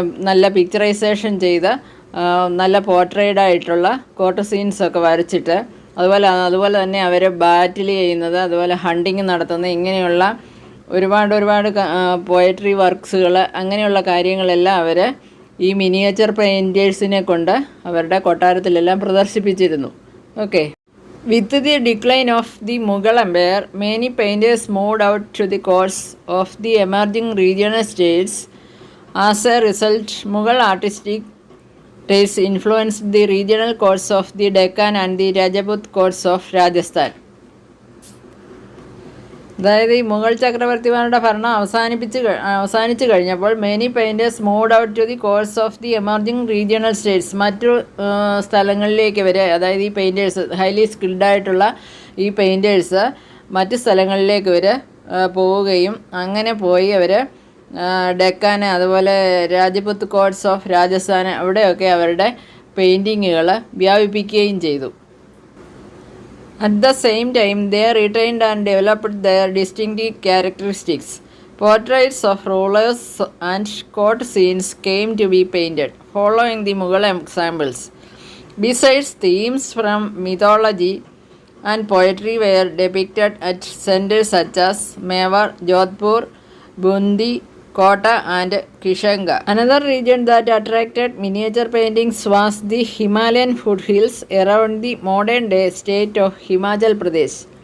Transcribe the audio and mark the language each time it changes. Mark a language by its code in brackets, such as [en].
[ml] നല്ല പിക്ചറൈസേഷൻ ചെയ്ത് നല്ല പോർട്രേഡായിട്ടുള്ള കോട്ട് സീൻസൊക്കെ വരച്ചിട്ട് അതുപോലെ തന്നെ അവർ ബാറ്റിൽ ചെയ്യുന്നത്, അതുപോലെ ഹണ്ടിങ് നടത്തുന്നത്, ഇങ്ങനെയുള്ള ഒരുപാട് പോയട്രി വർക്ക്സുകൾ, അങ്ങനെയുള്ള കാര്യങ്ങളെല്ലാം അവർ ഈ മിനിയേച്ചർ പെയിൻറ്റേഴ്സിനെ കൊണ്ട് അവരുടെ കൊട്ടാരത്തിലെല്ലാം പ്രദർശിപ്പിച്ചിരുന്നു. Okay. [en] With the decline of the Mughal empire, many painters moved out to the courts of the emerging regional states. As a result, Mughal artistic tastes influenced the regional courts of the Deccan and the Rajput courts of Rajasthan. [ml] അതായത് ഈ മുഗൾ ചക്രവർത്തിമാരുടെ ഭരണം അവസാനിച്ചു കഴിഞ്ഞപ്പോൾ [en] Many painters moved out to the courts of the emerging regional states. [ml] മറ്റു സ്ഥലങ്ങളിലേക്ക് വരെ, അതായത് ഈ പെയിൻറ്റേഴ്സ്, ഹൈലി സ്കിൽഡായിട്ടുള്ള ഈ പെയിൻറ്റേഴ്സ് മറ്റ് സ്ഥലങ്ങളിലേക്ക് വരെ പോവുകയും അങ്ങനെ പോയി അവർ ഡെക്കാൻ, അതുപോലെ രാജപുത്ത് കോർട്സ് ഓഫ് രാജസ്ഥാൻ, അവിടെയൊക്കെ അവരുടെ പെയിൻറ്റിങ്ങുകൾ വ്യാപിപ്പിക്കുകയും ചെയ്തു. [en] At the same time they retained and developed their distinctive characteristics. Portraits of rulers and court scenes came to be painted following the Mughal examples. Besides, themes from mythology and poetry were depicted at centres such as Mewar, Jodhpur, Bundi, Kota and Kishanga. Another region that attracted miniature paintings was the Himalayan foothills around the modern day state of Himachal Pradesh.